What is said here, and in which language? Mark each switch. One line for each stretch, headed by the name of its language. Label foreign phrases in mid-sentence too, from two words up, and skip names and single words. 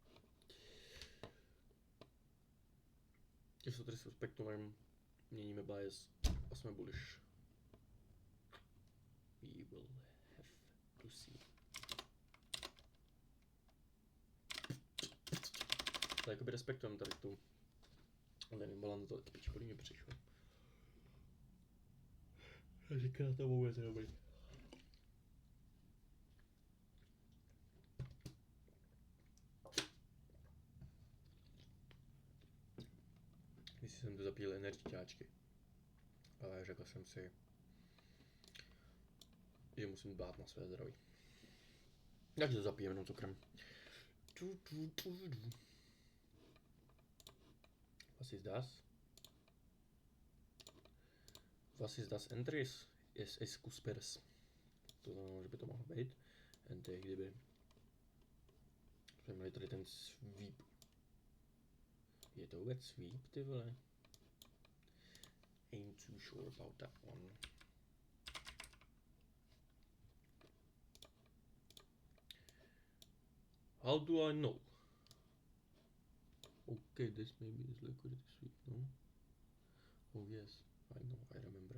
Czech: Když to disrespektujeme, měníme bias a jsme bullish.
English: We will have to see.
Czech: Tak jakoby respektujeme tady tu ten imbalance, to spíš podle mě přišlo. A říká to vůbec dobrý. Když jsem tu zapíl energiťáčky, ale řekl jsem si, že musím dbát na své zdraví. Takže to zapijem jenom cukrem.
German: Was ist das? Was ist das Entries? Es cuspers.
Czech: To znamená, že by to mohlo být. And kdyby jsme měli tady ten sweep. Je to vůbec sweep, ty vole?
English: Ain't too sure about that one. How do I know? Okay, this maybe is liquidity sweep, no? Oh yes, I know, I remember.